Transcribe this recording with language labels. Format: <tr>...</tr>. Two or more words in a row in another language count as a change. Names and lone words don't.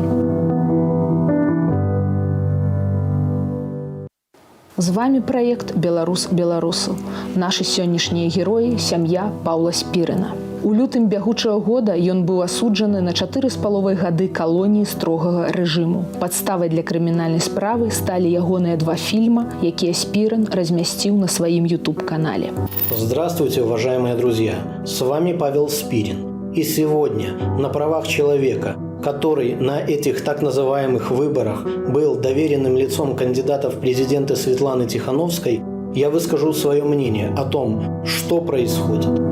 <be>З вами праект «Беларус-беларусу». Нашы сённяшнія героі – сям'я Паўла Спірына. У лютым бягучага года ён быў асуджаны на 4,5 гады калоніі строгага рэжыму. Падставай для крымінальнай справы сталі ягоныя 2 фільма, якія Спірын размясціў на сваім YouTube-канале.</be> <ru>Здравствуйте, уважаемые друзья! С вами Павел Спирин. И сегодня на правах человека, который на этих так называемых выборах был доверенным лицом кандидата в президенты Светланы Тихановской, я выскажу свое мнение о том, что происходит.</ru>